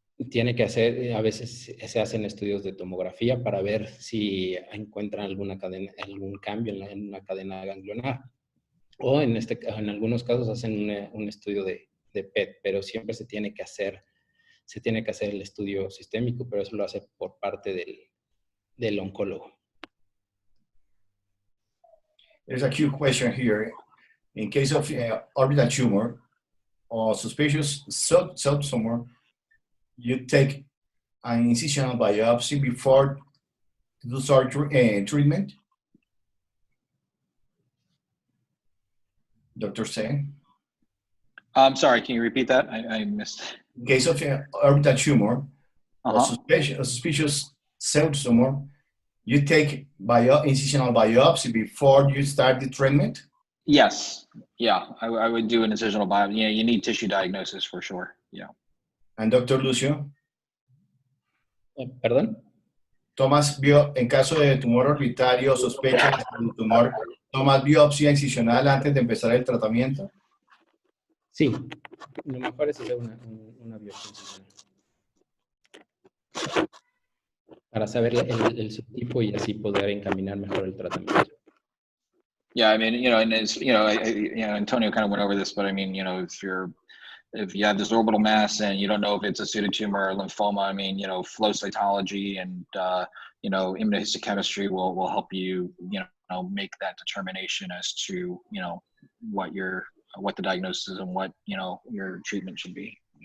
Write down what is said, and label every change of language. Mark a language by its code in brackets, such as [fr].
[es] Tiene que hacer, a veces se hacen estudios de tomografía para ver si encuentran algún cambio en una cadena ganglionar. O en algunos casos hacen un estudio de PET, pero siempre se tiene que hacer el estudio sistémico, pero eso lo hace por parte del oncólogo. [en] There's a cute question here. In case of orbital tumor or suspicious subtumor, you take an incisional biopsy before to do surgery treatment? Dr. Sen? I'm sorry, can you repeat that? I missed. In case of orbital tumor or suspicious cell tumor, you take incisional biopsy before you start the treatment? Yes. Yeah, I would do an incisional biopsy. Yeah, you need tissue diagnosis for sure. Yeah. And Dr. Lucio? [es] ¿Perdón? Tomas en caso de tumor orbitario, sospecha de tumor, ¿tomas biopsia incisional antes de empezar el tratamiento? Sí, lo mejor es hacer una biopsia incisional. Para saber el subtipo y así poder encaminar mejor el tratamiento. [en] Yeah, I mean, you know, and it's, you know, Antonio kind of went over this, but I mean, you know, if you're, if you have this orbital mass and you don't know if it's a pseudotumor or lymphoma, I mean, flow cytology and, immunohistochemistry will help you, make that determination as to, what the diagnosis is and what, your treatment should be.